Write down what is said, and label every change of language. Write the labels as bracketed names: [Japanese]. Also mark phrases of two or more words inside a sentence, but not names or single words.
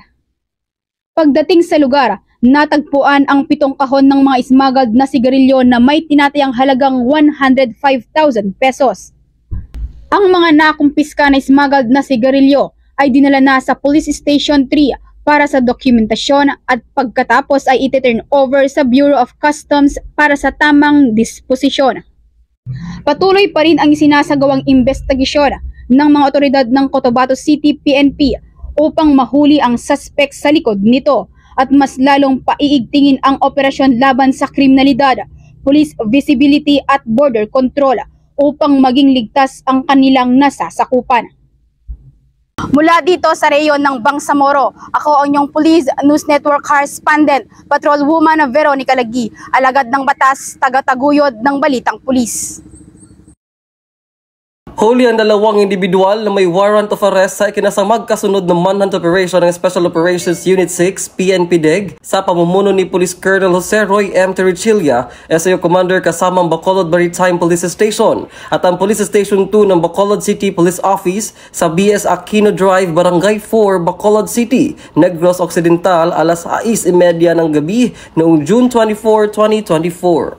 [Filipino] Pagdating sa lugar, natagpuan ang 7 kahon ng mga smuggled na sigarilyo na may tinatayang halagang 105,000 pesos. Ang mga nakumpiska na smuggled na sigarilyo ay dinala na sa Police Station 3 para sa dokumentasyon at pagkatapos ay iti-turn over sa Bureau of Customs para sa tamang disposisyon. Patuloy pa rin ang isinasagawang investigasyon ng mga otoridad ng Cotabato City PNP upang mahuli ang suspect sa likod nito at mas lalong paiigtingin ang operasyon laban sa kriminalidad, [English] police visibility [Filipino] at [English] border control [Filipino] upang maging ligtas ang kanilang nasasakupan. Mula dito sa reyon ng Bangsamoro, ako ang inyong Police News Network Correspondent, Patrolwoman Veronica Lagi, alagad ng batas, taga-taguyod ng Balitang Pulis. Huli ang 2 individual na may [English] warrant of arrest [Filipino] sa ikinasang magkasunod na [English] manhunt operation [Filipino] ng Special Operations Unit 6, PNP DEG, sa pamumuno ni Police Colonel Jose Roy M. Terrichilla, SAO Commander kasamang Bacolod Maritime Police Station at ang Police Station 2 ng Bacolod City Police Office sa BS Aquino Drive, Barangay 4, Bacolod City, Negros Occidental, alas 6:30 ng gabi noong June 24, 2024.